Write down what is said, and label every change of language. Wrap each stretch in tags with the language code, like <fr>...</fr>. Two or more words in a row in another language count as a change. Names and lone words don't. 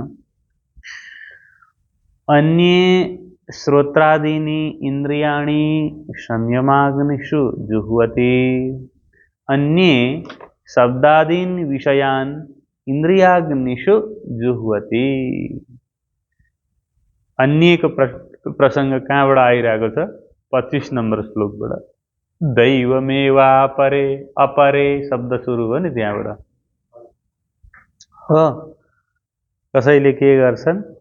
<sa>अन्ये श्रोत्रादीनि इंद्रियाणि संयमाग्निषु जुह्वति। अन्ये शब्दादीन विषयान इंद्रियाग्निषु जुह्वति।</sa> <ne>अन्य को प्रसंग कहाँबाट आइरहेको छ? 25 नंबर श्लोकबाट।</ne> <sa>दैवमेवापरे अपरे</sa> <ne>शब्द सुरु हो नि त्यहाँबाट हो। कसैले के गर्छन्?</ne>